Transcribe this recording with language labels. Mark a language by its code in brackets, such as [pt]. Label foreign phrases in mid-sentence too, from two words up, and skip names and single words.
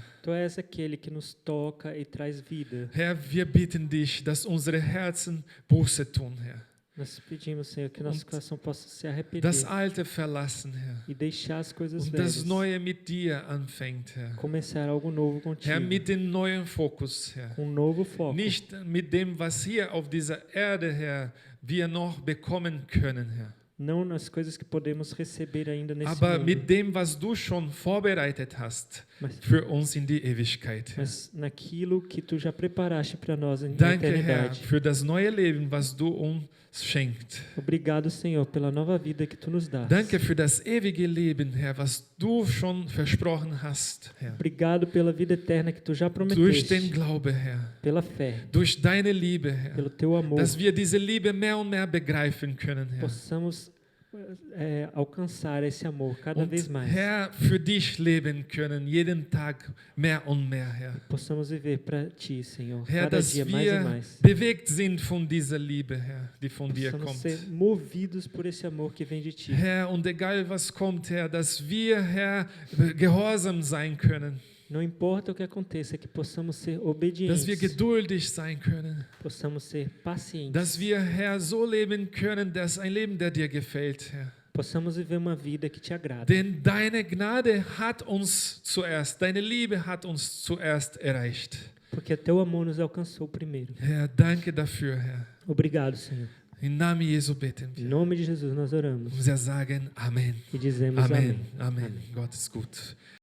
[pt] Tu és aquele que nos toca e traz vida. [de] Herr, wir bitten dich, dass unsere Herzen Buße tun, Herr. [pt] Nós pedimos, Senhor, que nosso [de] Und [pt] coração possa se arrepender [de] Das Alte verlassen, Herr. [pt] e deixar as coisas [de] Und das [pt] velhas. [de] Neue mit dir anfängt, Herr. [pt] Começar algo novo contigo. [de] Herr, mit dem neuen Fokus, Herr. [pt] Com um novo foco. [de] Nicht mit dem, was hier auf dieser Erde, Herr, wir noch bekommen können, Herr. [pt] Não nas coisas que podemos receber ainda nesse [de] Aber [pt] mundo, [de] mit dem, was du schon vorbereitet hast [pt] mas, [de] für uns in die Ewigkeit, Herr. [pt] mas naquilo que tu já preparaste para nós na [de] Danke, Herr, [pt] eternidade. [de] für das neue Leben, was du uns schenkt. [pt] Obrigado, Senhor, pela nova vida que tu nos dás. [de] Danke für das ewige Leben, Herr, was du schon versprochen hast, Herr. [pt] Obrigado pela vida eterna que tu já [de] Durch [pt] prometeste. [de] den Glaube, Herr. [pt] Pela fé, [de] Durch deine Liebe, Herr. [pt] pelo teu amor, [de] Dass wir diese Liebe mehr und mehr begreifen können, Herr. [pt] possamos alcançar esse amor cada [de] Und [pt] vez mais. [de] Herr, für dich leben können, jeden Tag mehr und mehr, Herr. [pt] Possamos viver para ti, Senhor, [de] Herr, [pt] cada [de] dass [pt] dia mais e [de] wir [pt] mais. [de] bewegt sind von dieser Liebe, Herr, die von dir [pt] Possamos [de] kommt. [pt] ser movidos por esse amor que vem de ti. [de] Herr, und egal was kommt, Herr, dass wir, Herr, gehorsam sein können, [pt] Não importa o que aconteça, que possamos ser [de] dass [pt] obedientes, [de] wir geduldig sein können, [pt] possamos ser pacientes, [de] dass wir, Herr, so leben können, dass ein Leben, der dir gefällt, Herr. [pt] possamos viver uma vida que te agrada. [de] Denn deine Gnade hat uns zuerst, deine Liebe hat uns zuerst erreicht. [pt] Porque teu amor nos alcançou primeiro. [de] Herr, danke dafür, Herr. [pt] Obrigado, Senhor. [de] Im Namen Jesu beten [pt] Em [de] wir. [pt] nome de Jesus nós oramos [de] Und wir sagen Amen. [pt] e dizemos amém. [de] Amen. Amen. Gott ist gut.